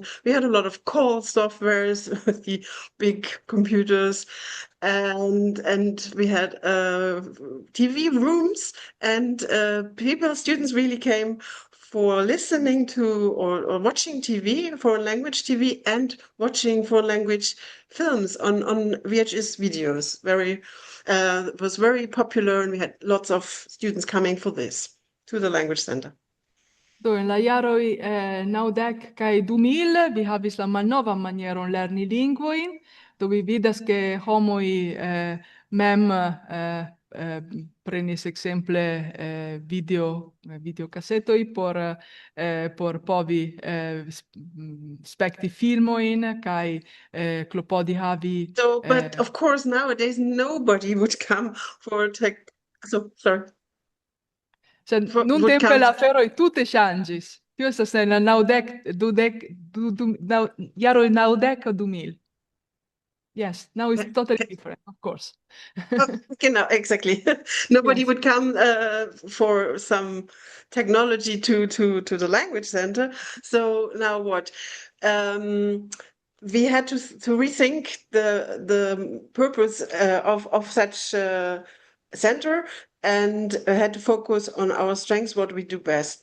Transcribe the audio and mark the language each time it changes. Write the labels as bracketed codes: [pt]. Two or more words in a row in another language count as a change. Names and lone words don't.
[en] We had a lot of call softwares with the big computers, and we had TV rooms, and students really came for listening to or watching TV, foreign language TV, and watching foreign language films on VHS videos. It was very popular, and we had lots of students coming for this to the language center. [eo] Do en la jaroj 90 kaj 2000 vi havis la malnovan manieron lerni lingvojn, do vi vidas ke homoj mem prenis ekzemple videokasetoj por povi spekti filmojn kaj klopodi havi. [en] So, but of course nowadays nobody would come for tech. So sorry. [eo] Nuntempe la aferoj tute ŝanĝis. Tio estas en la jaroj 90 2000. [en] Yes, now it's totally different, of course. Okay, no, exactly. Nobody Yes. would come for some technology to the language center. So now what? We had to rethink the purpose of such center, and had to focus on our strengths, what we do best.